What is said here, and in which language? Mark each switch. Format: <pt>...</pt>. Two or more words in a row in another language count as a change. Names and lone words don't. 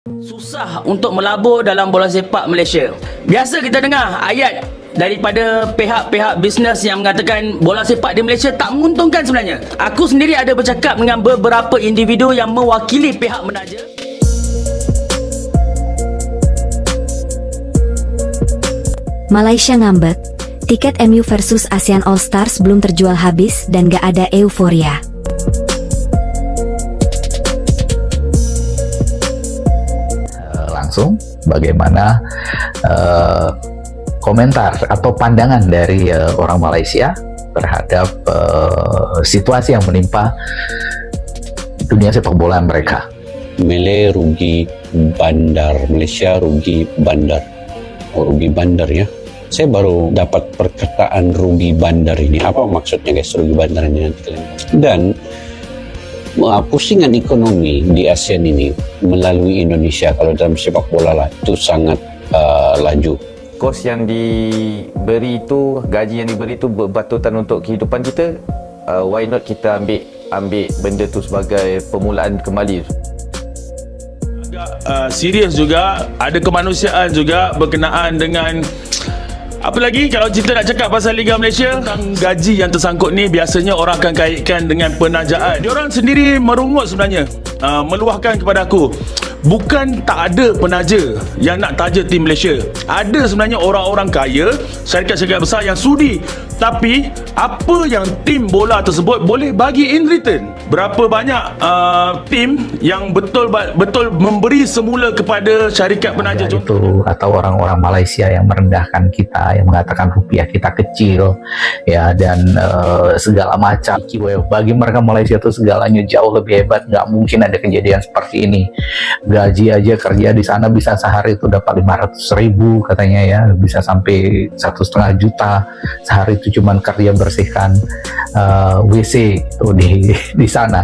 <ms>Susah untuk melabur dalam bola sepak Malaysia. Biasa kita dengar ayat daripada pihak-pihak bisnes yang mengatakan bola sepak di Malaysia tak menguntungkan sebenarnya. Aku sendiri ada bercakap dengan beberapa individu yang mewakili pihak menaja.</ms> <id>Malaysia ngambek, tiket MU versus ASEAN All Stars belum terjual habis dan gak ada euforia. Langsung bagaimana komentar atau pandangan dari orang Malaysia terhadap situasi yang menimpa dunia sepak bola mereka.</id> <ms>Mele rugi bandar, Malaysia rugi bandar. Oh, rugi bandar ya. Saya baru dapat perkataan rugi bandar ini. Apa maksudnya guys rugi bandar ini nanti kalian. Dan pusingan ekonomi di ASEAN ini melalui Indonesia kalau dalam sepak bola lah itu sangat laju. Kos yang diberi itu, gaji yang diberi itu berbatutan untuk kehidupan kita.</ms> <en>Why not</en> <ms>kita ambil benda tu sebagai permulaan kembali. Serius juga, ada kemanusiaan juga berkenaan dengan apa lagi kalau kita nak cakap pasal Liga Malaysia tentang gaji yang tersangkut ni. Biasanya orang akan kaitkan dengan penajaan. Diorang sendiri merungut sebenarnya, meluahkan kepada aku, bukan tak ada penaja yang nak taja tim Malaysia. Ada sebenarnya orang-orang kaya, syarikat-syarikat besar yang sudi. Tapi apa yang tim bola tersebut boleh bagi</ms> <en>in return?</en> <ms>Berapa banyak tim yang betul-betul memberi semula kepada syarikat penaja</ms> <id>itu, atau orang-orang Malaysia yang merendahkan kita, yang mengatakan rupiah kita kecil ya, dan segala macam. Bagi mereka Malaysia itu segalanya jauh lebih hebat. Nggak mungkin ada kejadian seperti ini. Gaji aja kerja di sana bisa sehari itu dapat 500.000 katanya ya, bisa sampai 1,5 juta sehari itu cuman kerja bersihkan WC itu di sana.</id>